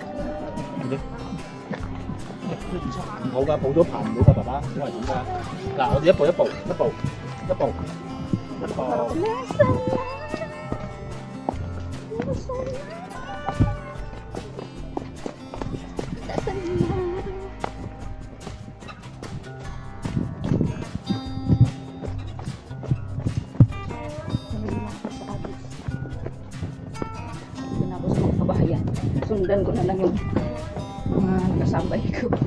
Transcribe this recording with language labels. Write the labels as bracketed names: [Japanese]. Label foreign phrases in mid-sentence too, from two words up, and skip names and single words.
[Cantonese] 唔好㗎，抱咗爬唔到㗎，爸爸，好危險㗎。嗱，我哋一步一步，一步一步一步。 [Filipino] Sundan ko na lang yung mga kasabay ko.